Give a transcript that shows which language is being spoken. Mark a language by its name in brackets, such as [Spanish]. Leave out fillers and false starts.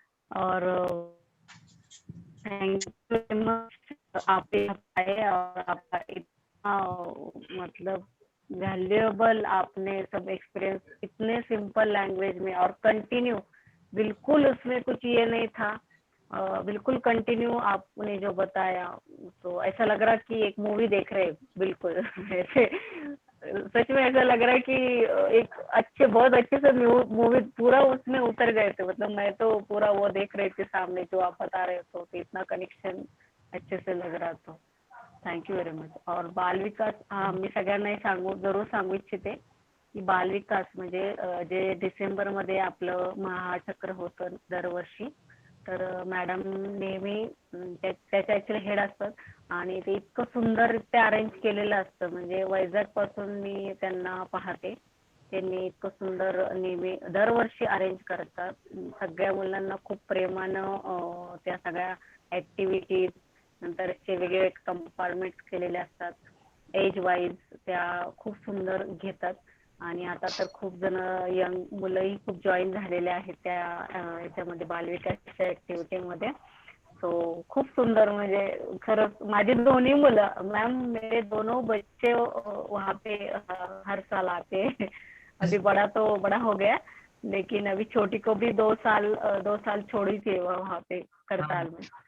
[Hindi] और thank you very much आप आए, और आपका इतना मतलब वैल्यूएबल आपने सब एक्सपीरियंस इतने सिंपल लैंग्वेज में और कंटिन्यू, बिल्कुल उसमें कुछ ये नहीं था, बिल्कुल कंटिन्यू आपने जो बताया तो ऐसा लग रहा कि एक मूवी देख रहे बिल्कुल ऐसे। सच में ऐसा लग रहा है कि एक अच्छे, बहुत अच्छे से मूवी पूरा उसमें उतर गए थे। मतलब मैं तो पूरा वो देख रही थी सामने जो आप बता रहे हो, तो इतना कनेक्शन अच्छे से लग रहा। [English] तो thank you very much. [Marathi] और बाल विकास, मी सगळ्यांनाही जरूर सांगू इच्छिते की बाल विकास म्हणजे जे डिसेंबरमध्ये आपलं महाचक्र होतं दरवर्षी, तर मॅडम नेहमी त्याच्या ऍक्च्युअली हेड असतात आणि ते इतकं सुंदररित्या अरेंज केलेलं असतं. म्हणजे वैजाग पासून मी त्यांना पाहते, त्यांनी इतकं सुंदर नेहमी दरवर्षी अरेंज करतात. सगळ्या मुलांना खूप प्रेमानं त्या सगळ्या ऍक्टिव्हिटीज, नंतर ते वेगवेगळे कंपार्टमेंट्स केलेले असतात, एज वाईज त्या खूप सुंदर घेतात. आणि आता तर खूप जण यंग मुलंही खूप जॉईन झालेले आहेत त्या याच्यामध्ये बालविकासच्या ऍक्टिव्हिटीमध्ये. सो खूप सुंदर, म्हणजे खरंच माझी दोन्ही मुलं मैम, [Hindi] मेरे दोनों बच्चे वहाँ पे हर साल आते हैं। अभी बड़ा तो बड़ा हो गया, लेकिन अभी छोटी को भी 2 साल छोड़ी थी वहाँ पे करताल में।